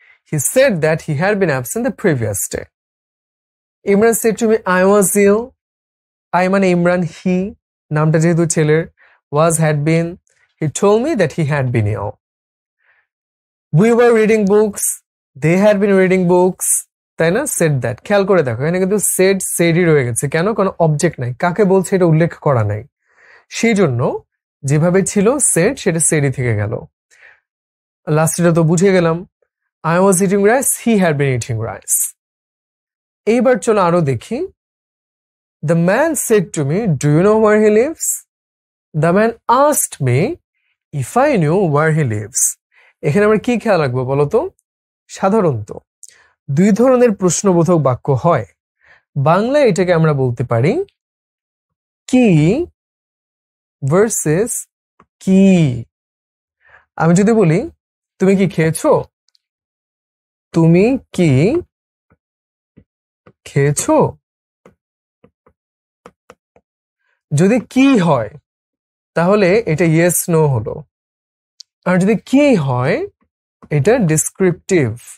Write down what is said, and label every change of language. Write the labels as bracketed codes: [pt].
[en] He said that he had been absent the previous day. Imran said to me I was ill, [bn] I মানে ইমরান, হি নামটা যেহেতু ছেলের, [en] Was had been, he told me that he had been ill. We were reading books, they had been reading books, [bn] তাই না? Said that, খেয়াল করে দেখো এখানে কিন্তু সেড সেডই রয়ে গেছে। কেন? কারণ অবজেক্ট নাই, কাকে বলছে এটা উল্লেখ করা নাই, সেই জন্য যেভাবে ছিল সেড সেটা সেডই থেকে গেল। লাস্টটা তো বুঝে গেলাম, [en] I was eating rice, he had been eating rice. [bn] এইবার চলো আরো দেখি। [en] The man said to me, do you know where he lives? The man asked me if I knew where he lives. [bn] এখানে আমরা কি খেয়াল রাখবো বলতো? সাধারণত দুই ধরনের প্রশ্নবোধক বাক্য হয়। বাংলায় এটাকে আমরা বলতে পারি কি ভার্সেস কি। আমি যদি বলি তুমি কি খেয়েছো, তুমি কি খেয়েছো, যদি কি হয় তাহলে এটা ইয়েস নো হলো, আর যদি কি হয় এটা ডেসক্রিপটিভ।